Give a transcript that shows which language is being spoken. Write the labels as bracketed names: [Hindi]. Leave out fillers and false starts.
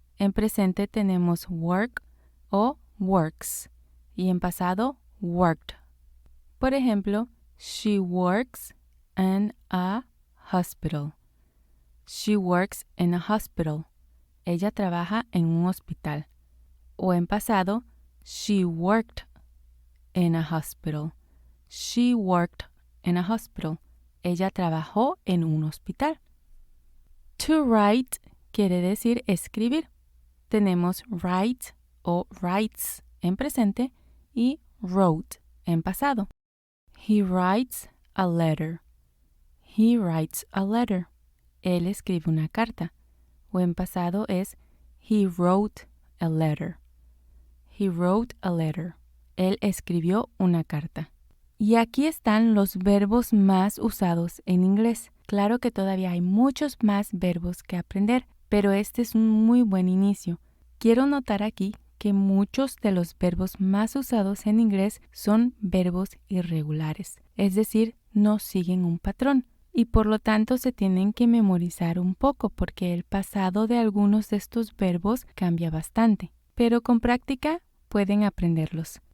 [Spanish] En presente tenemos work o works. Y en pasado, [English] worked. [Spanish] Por ejemplo, [English] she works in a hospital. She works in a hospital. [Spanish] Ella trabaja en un hospital. O en pasado, [English] she worked in a hospital. She worked in a hospital. [Spanish] Ella trabajó en un hospital. To write quiere decir escribir. Tenemos write o writes en presente y wrote en pasado. [English] He writes a letter. He writes a letter. [Spanish] Él escribe una carta. O en pasado es [English] he wrote a letter. He wrote a letter. [Spanish] Él escribió una carta. Y aquí están los verbos más usados en inglés. Claro que todavía hay muchos más verbos que aprender, pero este es un muy buen inicio. Quiero notar aquí que muchos de los verbos más usados en inglés son verbos irregulares, es decir, no siguen un patrón y por lo tanto se tienen que memorizar un poco porque el pasado de algunos de estos verbos cambia bastante, pero con práctica pueden aprenderlos.